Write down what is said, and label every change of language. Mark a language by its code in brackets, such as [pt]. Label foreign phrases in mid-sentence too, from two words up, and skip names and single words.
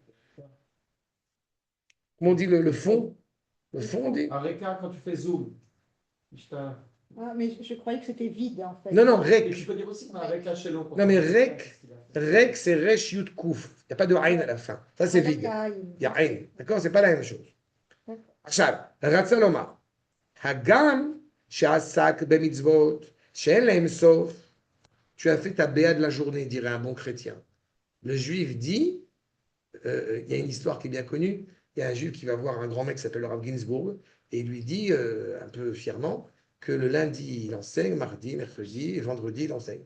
[fr] Comment on dit le fond? Le fond, on dit? Areka, quand tu fais zoom. Ah, mais je croyais que c'était vide en fait. Non, non, Et tu Rek. peux dire aussi Areka chez l'eau. Non, mais Rek, c'est [he] ריש יוד קוף. [fr] Il n'y a pas de Aïn à la fin. Ça, c'est vide. Il y a Aïn. D'accord? C'est pas la même chose. [he] עכשיו, רצה לומר, הגם שעסק במצוות שאין להם סוף, [fr] tu as fait ta béa de la journée, dirait un bon chrétien. Le juif dit, il y a une histoire qui est bien connue, il y a un juif qui va voir un grand mec qui s'appelle Rav Ginsburg, et il lui dit, un peu fièrement, que le lundi, il enseigne, mardi, mercredi, et vendredi, il enseigne.